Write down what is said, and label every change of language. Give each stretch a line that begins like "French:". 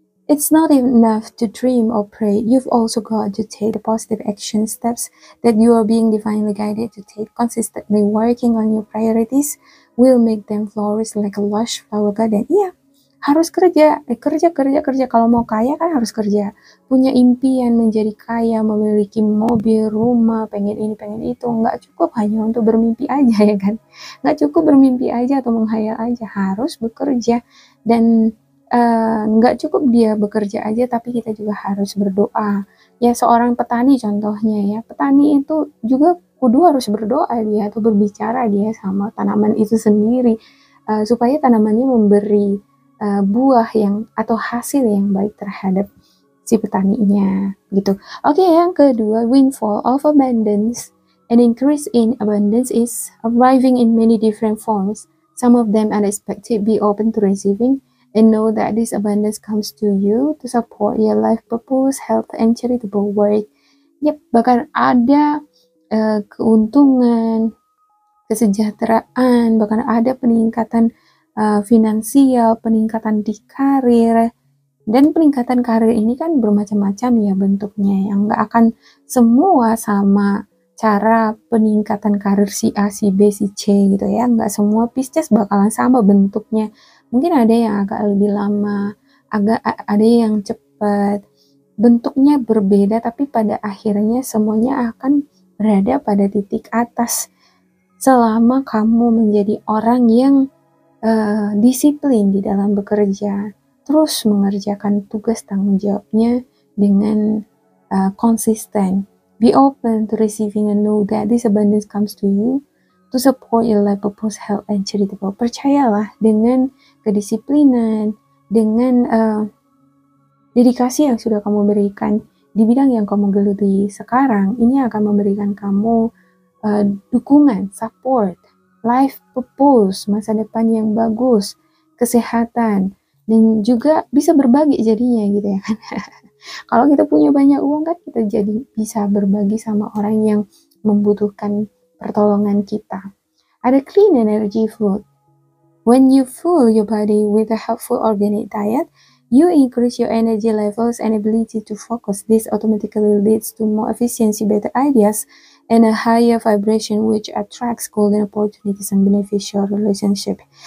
English: It's not enough to dream or pray. You've also got to take the positive action steps that you are being divinely guided to take. Consistently working on your priorities will make them flourish like a lush flower garden.
Indonesian: Iya, harus kerja. Kerja. Kalau mau kaya kan harus kerja. Punya impian menjadi kaya, memiliki mobil, rumah, pengen ini, pengen itu. Nggak cukup hanya untuk bermimpi aja ya kan. Nggak cukup bermimpi aja atau menghayal aja. Harus bekerja. Dan nggak cukup dia bekerja aja, tapi kita juga harus berdoa. Ya seorang petani contohnya ya. Petani itu juga kudu harus berdoa dia atau berbicara dia sama tanaman itu sendiri. Supaya tanamannya memberi buah yang atau hasil yang baik terhadap si petaninya gitu. Oke, yang kedua, windfall of abundance.
English: An increase in abundance is arriving in many different forms. Some of them unexpected. Be open to receiving and know that this abundance comes to you to support your life purpose, health, and charitable work.
Indonesian: Yep, bahkan ada keuntungan, kesejahteraan, bahkan ada peningkatan finansial, peningkatan di karir, dan peningkatan karir ini kan bermacam-macam ya bentuknya, yang nggak akan semua sama cara peningkatan karir si A, si B, si C gitu ya, nggak semua Pisces bakalan sama bentuknya, mungkin ada yang agak lebih lama, ada yang cepat, bentuknya berbeda, tapi pada akhirnya semuanya akan berada pada titik atas selama kamu menjadi orang yang disiplin di dalam bekerja, terus mengerjakan tugas tanggung jawabnya dengan konsisten.
English: Be open to receiving and know that this abundance comes to you to support your life purpose, health, and charitable.
Indonesian: Percayalah dengan kedisiplinan, dengan dedikasi yang sudah kamu berikan di bidang yang kamu geluti sekarang, ini akan memberikan kamu dukungan, support, life purpose, masa depan yang bagus, kesehatan, dan juga bisa berbagi jadinya gitu ya kan. Kalau kita punya banyak uang kan kita jadi bisa berbagi sama orang yang membutuhkan pertolongan kita. Ada clean energy food.
English: When you fuel your body with a helpful organic diet, you increase your energy levels and ability to focus. This automatically leads to more efficiency, better ideas, and a higher vibration which attracts golden opportunities and beneficial relationship.